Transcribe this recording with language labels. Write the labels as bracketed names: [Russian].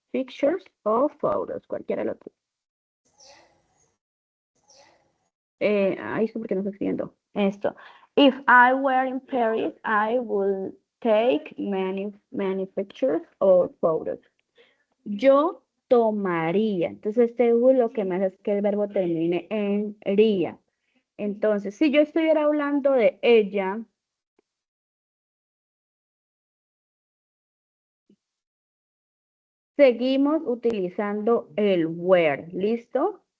[Spanish] Pictures o photos, cualquiera de los dos. Ahí es porque no estoy escribiendo. Esto. [English] If I were in Paris, I would take many, many pictures or photos. [Spanish] Yo tomaría. Entonces, este would lo que me hace es que el verbo termine en ría. Entonces, si yo estuviera hablando de ella, seguimos utilizando el were, ¿listo?